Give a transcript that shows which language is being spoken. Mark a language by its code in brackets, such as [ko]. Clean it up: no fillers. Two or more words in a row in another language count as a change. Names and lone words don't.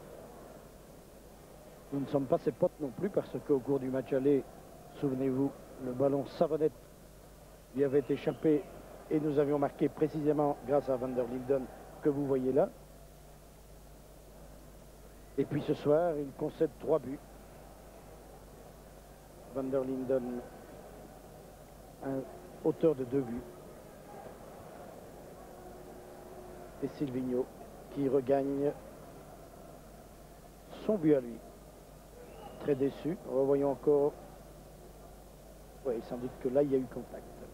[fr] Nous ne sommes pas ses potes non plus, parce qu'au cours du match aller, souvenez-vous, le ballon Savonnette lui avait échappé et nous avions marqué précisément grâce à Van der Linden que vous voyez là. Et puis ce soir, il concède 3 buts. Van der Linden, un auteur de 2 buts. Et Silvino qui regagne son but à lui. Très déçu. Revoyons encore. Oui, sans doute que là, il y a eu contact.